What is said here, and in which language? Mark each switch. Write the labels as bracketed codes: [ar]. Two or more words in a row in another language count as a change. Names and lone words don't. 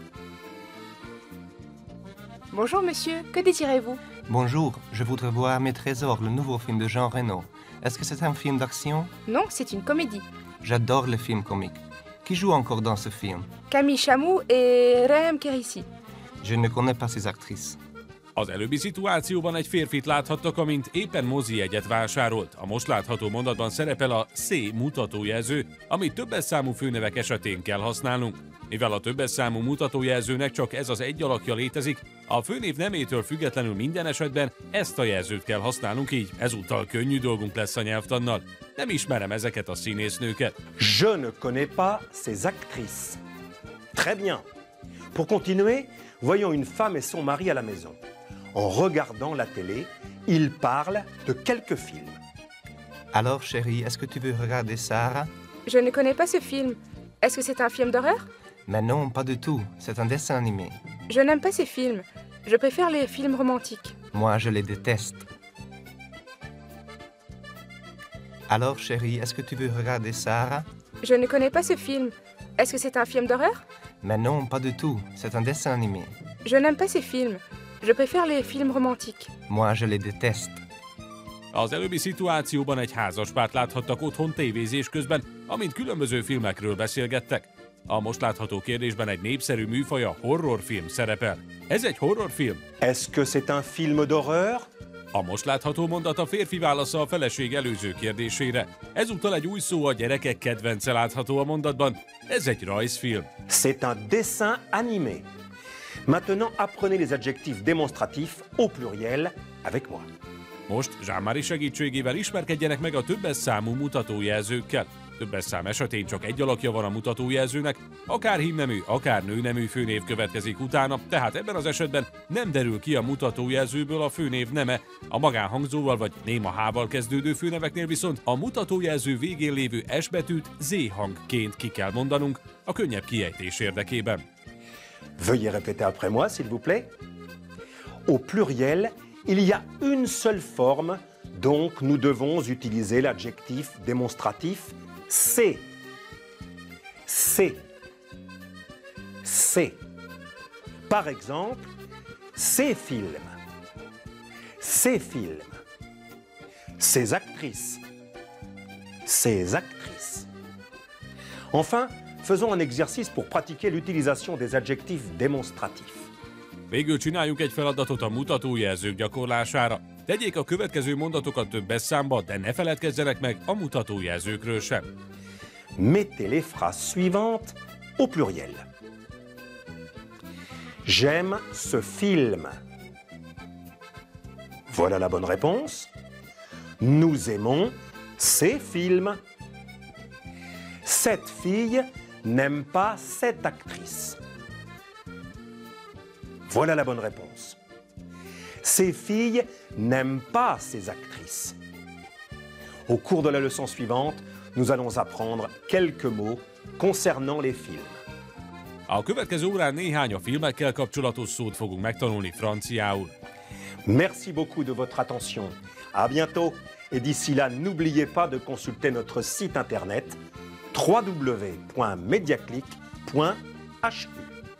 [fr] Bonjour monsieur, que désirez-vous? Bonjour, je voudrais voir Mes Trésors, le nouveau film de Jean Reno. Est-ce que c'est un film d'action? Non, c'est une comédie. J'adore les films comiques. Qui joue encore dans ce film? Camille Chamou et Rem Kérissi. Je ne connais pas ces actrices. [hu] Az előbbi szituációban egy férfit láthattak, amint éppen mozijegyet vásárolt. A most látható mondatban szerepel a C mutatójelző, amit többes számú főnevek esetén kell használnunk. Mivel a többes számú mutatójelzőnek csak ez az egy alakja létezik, a főnév nemétől függetlenül minden esetben ezt a jelzőt kell használnunk, így ezúttal könnyű dolgunk lesz a nyelvtannal. Nem ismerem ezeket a színésznőket. [fr] Je ne connais pas ces actrices. Très bien. Pour continuer, voyons une femme et son mari à la maison. En regardant la télé, ils parlent de quelques films. Alors chérie, est-ce que tu veux regarder Sarah? Je ne connais pas ce film. Est-ce que c'est un film d'horreur? Mais non, pas du tout. C'est un dessin animé. Je n'aime pas ces films. Je préfère les films romantiques. Moi, je les déteste. Alors chérie, est-ce que tu veux regarder Sarah? Je ne connais pas ce film. Est-ce que c'est un film d'horreur? Mais non, pas du tout. C'est un dessin animé. Je n'aime pas ces films. Je préfère les films romantiques. Moi, je les déteste. [hu] Az előbbi szituációban egy házaspárt láthattak otthon tévézés közben, amint különböző filmekről beszélgettek. A most látható kérdésben egy népszerű műfaj, a horrorfilm szerepel. Ez egy horrorfilm? [fr] Est-ce que c'est un film d'horreur? [hu] A most látható mondat a férfi válasza a feleség előző kérdésére. Ezúttal egy új szó, a gyerekek kedvence látható a mondatban. Ez egy rajzfilm. [fr] C'est un dessin animé. Maintenant, apprenez les adjectifs démonstratifs au pluriel avec moi. [hu] Most Jean-Marie segítségével ismerkedjenek meg a többes számú mutatójelzőkkel. Többes szám esetén csak egy alakja van a mutatójelzőnek, akár hímnemű, akár nőnemű főnév következik utána, tehát ebben az esetben nem derül ki a mutatójelzőből a főnév neme, a magánhangzóval vagy néma H-val kezdődő főneveknél viszont a mutatójelző végén lévő S betűt Z hangként ki kell mondanunk a könnyebb kiejtés érdekében. [fr] Veuillez répéter après moi, s'il vous plaît. Au pluriel, il y a une seule forme, donc nous devons utiliser l'adjectif démonstratif C. C. C. Par exemple, ces films. Ces films. Ces actrices. Ces actrices. Enfin, faisons un exercice pour pratiquer l'utilisation des adjectifs démonstratifs. [hu] Végül csináljunk egy feladatot a mutatójelzők gyakorlására. Tegyék a következő mondatokat többes számba, de ne feledkezzenek meg a mutatójelzőkről sem. [fr] Mettez les phrases suivantes au pluriel. J'aime ce film. Voilà la bonne réponse. Nous aimons ces films. Cette fille n'aime pas cette actrice. Voilà la bonne réponse. Ces filles n'aiment pas ces actrices. Au cours de la leçon suivante, nous allons apprendre quelques mots concernant les films. [hu] A következő órán néhány a filmekkel kapcsolatos szót fogunk megtanulni franciául. [fr] Merci beaucoup de votre attention. À bientôt et d'ici là, n'oubliez pas de consulter notre site internet www.mediaclick.fr. .hu.